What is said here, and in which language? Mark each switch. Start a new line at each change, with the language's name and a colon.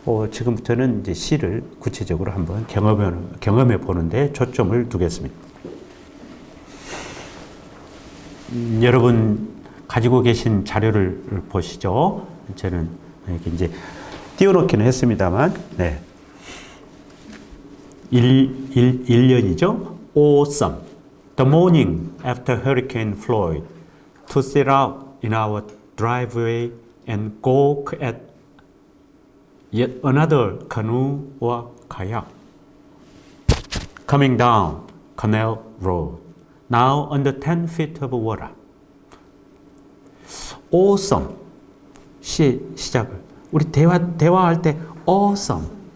Korean: 지금부터는 이제 시를 구체적으로 한번 경험해 보는데 초점을 두겠습니다. 여러분 가지고 계신 자료를 보시죠. 저는 이렇게 이제 띄워놓기는 했습니다만, 네. 1년이죠. Awesome.
English: The morning after Hurricane Floyd, to sit out in our driveway and gawk at yet another canoe or kayak coming down Canal Road, now under 10 feet of water.
Korean: Awesome. 시작을. 우리 대화할 때 awesome.